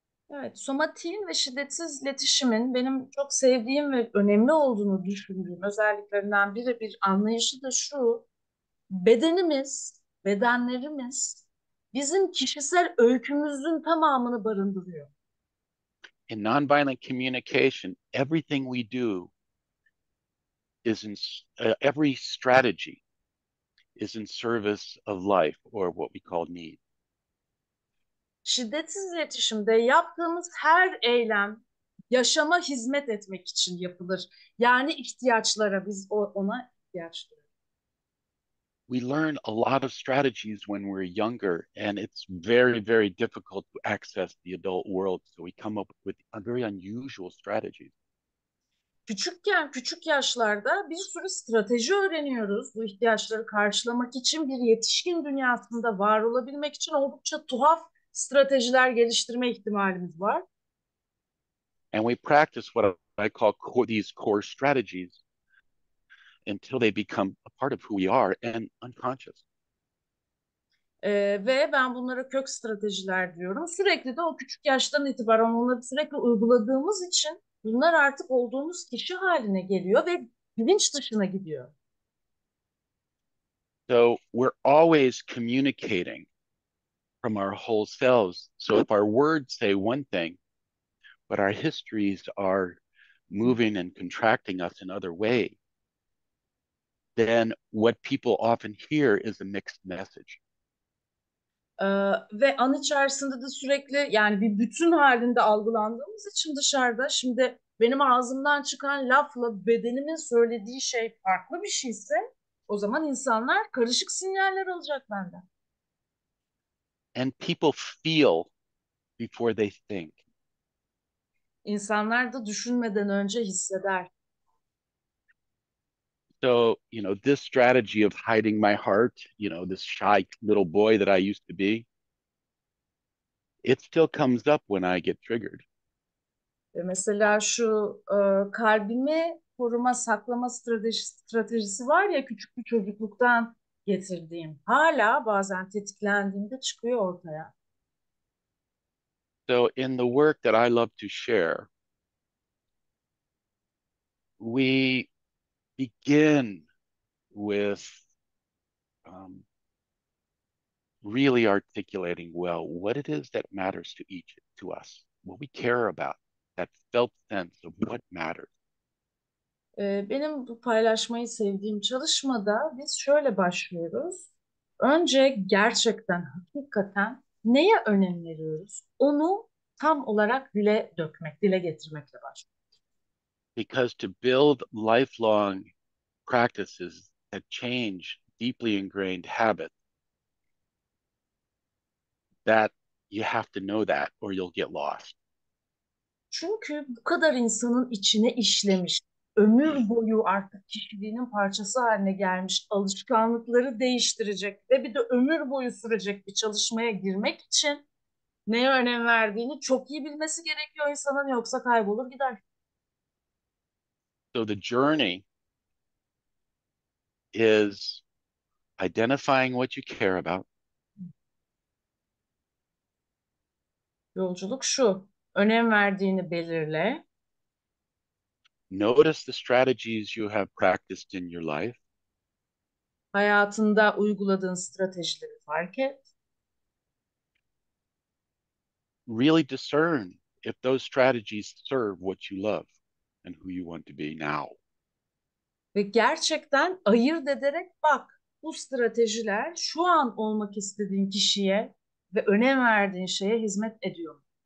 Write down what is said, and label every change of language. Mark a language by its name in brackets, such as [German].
[Turkish] Evet, somatiğin ve şiddetsiz iletişimin benim çok sevdiğim ve önemli olduğunu düşündüğüm özelliklerinden biri, bir anlayışı da şu: bedenimiz, bedenlerimiz bizim kişisel öykümüzün tamamını barındırıyor. [English] In nonviolent communication, everything we do is every strategy is in service of life or what we call need. [Turkish] Şiddetsiz iletişimde yaptığımız her eylem yaşama hizmet etmek için yapılır. Yani ihtiyaçlara, biz ona ihtiyaç duyuyoruz. [English] We learn a lot of strategies when we're younger, and it's very, very difficult to access the adult world. So we come up with very unusual strategies. [Turkish] Küçükken, küçük yaşlarda bir sürü strateji öğreniyoruz. Bu ihtiyaçları karşılamak için, bir yetişkin dünyasında var olabilmek için oldukça tuhaf stratejiler geliştirme ihtimalimiz var. [English] And we practice what I call these core strategies until they become a part of who we are and unconscious. [Turkish] Ve ben bunlara kök stratejiler diyorum. Sürekli de o küçük yaştan itibaren onları sürekli uyguladığımız için bunlar artık olduğumuz kişi haline geliyor ve bilinç dışına gidiyor. [English] So we're always communicating from our whole selves. So if our words say one thing, but our histories are moving and contracting us in other ways, then what people often hear is a mixed message. [Turkish] Ve an içerisinde de sürekli yani bir bütün halinde algılandığımız için dışarıda şimdi benim ağzımdan çıkan lafla bedenimin söylediği şey farklı bir şeyse o zaman insanlar karışık sinyaller alacak benden. [English] And people feel before they think. [Turkish] İnsanlar da düşünmeden önce hisseder. [English] So, this strategy of hiding my heart, this shy little boy that I used to be, it still comes up when I get triggered. [Turkish] Mesela şu kalbimi koruma, saklama stratejisi var ya küçük bir çocukluktan getirdiğim. Hala bazen tetiklendiğimde çıkıyor ortaya. [English] So in the work that I love to share, we begin with really articulating well what it is that matters to us, what we care about, that felt sense of what matters. [Turkish] Benim bu paylaşmayı sevdiğim çalışmada biz şöyle başlıyoruz. Önce gerçekten, hakikaten neye önem veriyoruz? Onu tam olarak dile dökmek, dile getirmekle başlıyoruz. [English] Because to build lifelong practices that change deeply ingrained habits, that you have to know that or you'll get lost. [Turkish] Çünkü bu kadar insanın içine işlemiş, ömür boyu artık kişiliğinin parçası haline gelmiş, alışkanlıkları değiştirecek ve bir de ömür boyu sürecek bir çalışmaya girmek için neye önem verdiğini çok iyi bilmesi gerekiyor insanın yoksa kaybolur gider. [English] So the journey is identifying what you care about, [Turkish] Yolculuk şu, önem verdiğini belirle, [English] notice the strategies you have practiced in your life, [Turkish] hayatında uyguladığın stratejileri fark et [English] really discern if those strategies serve what you love and who you want to be now. [Turkish] ve gerçekten ayırt ederek bak bu stratejiler şu an olmak istediğin kişiye ve önem verdiğin şeye hizmet ediyor.